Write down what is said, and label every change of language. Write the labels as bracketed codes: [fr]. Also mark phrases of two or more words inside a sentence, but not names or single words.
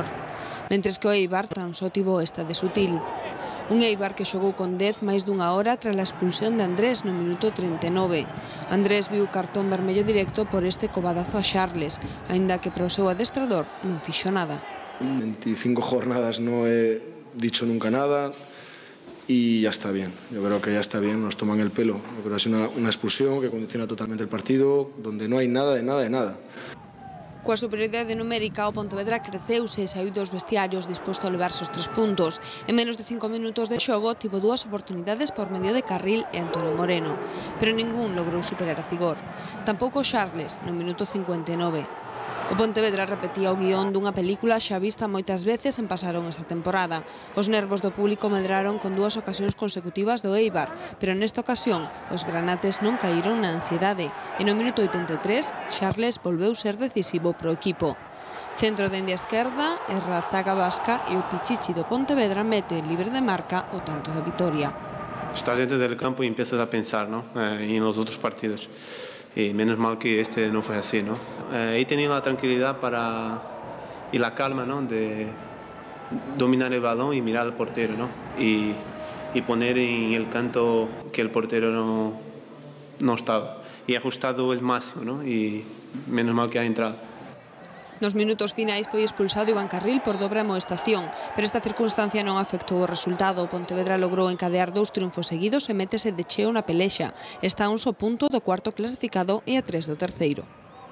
[gl] Mentres que o Eibar tan só tivo esta de Sutil. Un Eibar que xogou con 10 máis dunha hora tras a expulsión de Andrés no minuto 39. Andrés viu cartón vermello directo por este cobadazo a Charles, aínda que para o seu adestrador non fixo nada. [es] 25 jornadas no he dicho nunca nada y ya está bien. Yo creo que ya está bien, nos toman el pelo. Yo creo que es una expulsión que condiciona totalmente el partido, donde no hay nada de nada de nada. [gl] Coa superioridade numérica, o Pontevedra creceuse e saiu dos vestiarios disposto a levarse os 3 puntos. En menos de 5 minutos de xogo, tivo 2 oportunidades por medio de Carril e Antonio Moreno, pero ningún logrou superar a Cigor. Tampouco Charles, no minuto 59. O Pontevedra repetía o guión dunha película xa vista moitas veces en Pasaron esta temporada. Os nervos do público medraron con 2 ocasións consecutivas do Eibar, pero nesta ocasión os granates non caíron na ansiedade e no minuto 83 Charles volveu ser decisivo pro equipo. Centro dende a esquerda, erra a zaga vasca e o Pichichi do Pontevedra mete libre de marca o tanto da vitoria. [es] Estás dentro del campo y empiezas a pensar, ¿no? En los otros partidos. Y menos mal que este no fue así, ¿no? He tenido la tranquilidad y la calma, ¿no? De dominar el balón y mirar al portero, ¿no? Y poner en el canto que el portero no estaba. Y he ajustado el máximo, ¿no? Y menos mal que ha entrado. [gl] Nos minutos finais foi expulsado Iván Carril por dobre amoestación, pero esta circunstancia non afectou o resultado. O Pontevedra logrou encadear 2 triunfos seguidos e métese de cheo na pelexa. Está a un só punto do cuarto clasificado e a 3 do terceiro.